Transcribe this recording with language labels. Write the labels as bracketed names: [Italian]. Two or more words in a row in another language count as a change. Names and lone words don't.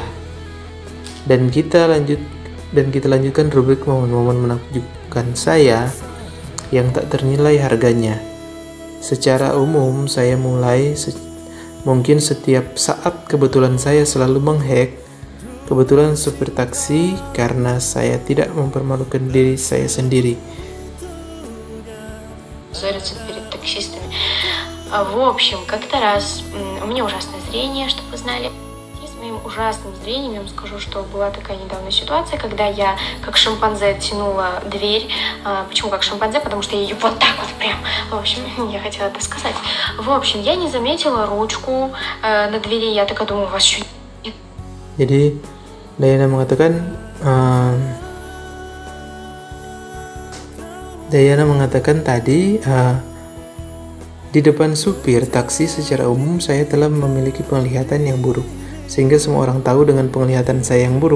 [Indonesian] Dan kita lanjutkan rubrik momen-momen menakjubkan saya yang tak ternilai harganya. Secara umum saya mungkin setiap saat kebetulan saya selalu menghack kebetulan supir taksi karena saya tidak mempermalukan diri saya sendiri. [Russian] Ссориться перед таксистами. В общем, как-то раз у меня ужасное зрение, чтобы вы знали. И с моим ужасным зрением я вам скажу, что была такая недавняя ситуация, когда я как шимпанзе тянула дверь. Почему как шимпанзе? Потому что я ее вот так вот прям. В общем, я хотела это сказать. В общем, я не заметила ручку на двери. Я такая думаю, у вас что? [Indonesian] Jadi Dayana mengatakan tadi di depan supir taksi secara umum saya telah memiliki penglihatan yang buruk, sehingga semua orang tahu dengan penglihatan saya yang buruk.